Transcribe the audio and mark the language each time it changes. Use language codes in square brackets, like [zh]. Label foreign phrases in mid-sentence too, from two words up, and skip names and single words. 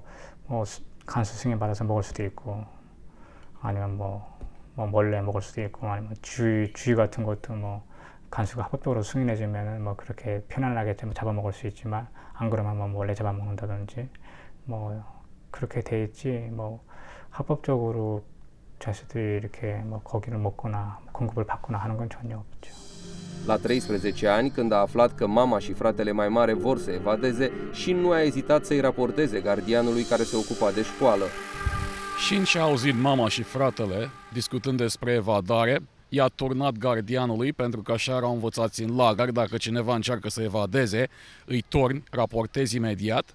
[ko] 간수 승인 받아서 먹을 수도 있고, 아니면 뭐 몰래 먹을 수도 있고, 아니면 쥐 같은 것도 뭐 간수가 합법적으로 승인해주면은 뭐 그렇게 편안하게 잡아먹을 수 있지만, 안 그러면 뭐 몰래 잡아먹는다든지 뭐 그렇게 돼 있지, 뭐 합법적으로 자식들이 이렇게 뭐 고기를 먹거나 공급을 받거나 하는 건 전혀 없죠. [ro] La 13 ani, când a aflat că mama și fratele mai mare vor să evadeze, Shin nu a ezitat să-i raporteze gardianului care se ocupa de școală. Shin și-a auzit mama și fratele discutând despre evadare, i-a turnat gardianului pentru că așa erau învățați în lagăr: dacă cineva încearcă să evadeze, îi torni, raportezi imediat.